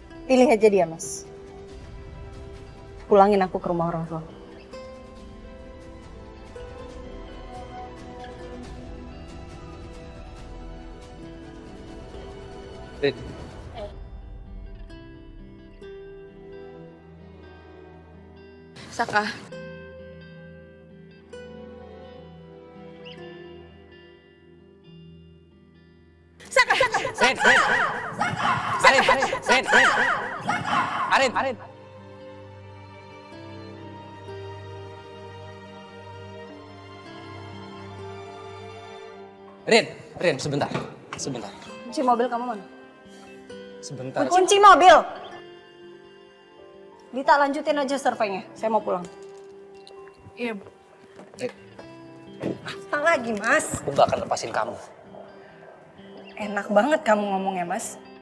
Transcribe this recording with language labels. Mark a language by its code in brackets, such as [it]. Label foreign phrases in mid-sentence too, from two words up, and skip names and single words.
[id] Pilih aja dia, Mas. Pulangin aku ke rumah orang tua. Rin. Saka. Saka. Rin. Arin. Rin, sebentar. Kunci mobil kamu mana? Sebentar. Kunci mobil! Dita, lanjutin aja surveinya. Saya mau pulang. Iya, Bu. Apa lagi, Mas? Aku gak akan lepasin kamu. Enak banget kamu ngomongnya, Mas.